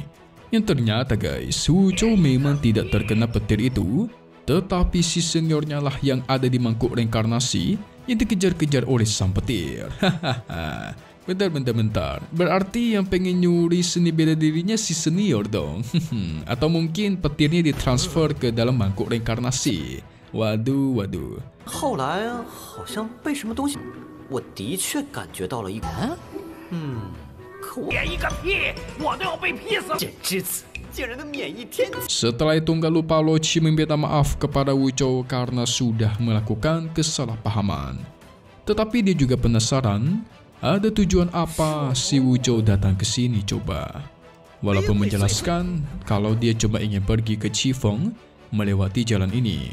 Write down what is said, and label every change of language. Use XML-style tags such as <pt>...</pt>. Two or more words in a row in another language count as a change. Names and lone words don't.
<id>Yang ternyata guys, Wu Zhou memang tidak terkena petir itu, tetapi si seniornya lah yang ada di mangkuk reinkarnasi yang dikejar-kejar oleh sang petir. Hahaha. Bentar. Berarti yang pengen nyuri seni bela dirinya si senior dong. Atau mungkin petirnya ditransfer ke dalam mangkuk reinkarnasi. Waduh.</id> <zh>后来好像被什么东西，我的确感觉到了一股。可我免一个屁，我都要被劈死了！简之子竟然能免疫天劫。</zh> <id>Setelah itu nggak lupa Lo Qi meminta maaf kepada Wu Zhou karena sudah melakukan kesalahpahaman. Tetapi dia juga penasaran, ada tujuan apa si Wu Zhou datang ke sini coba. Walaupun menjelaskan kalau dia cuma ingin pergi ke Qifeng melewati jalan ini.</id>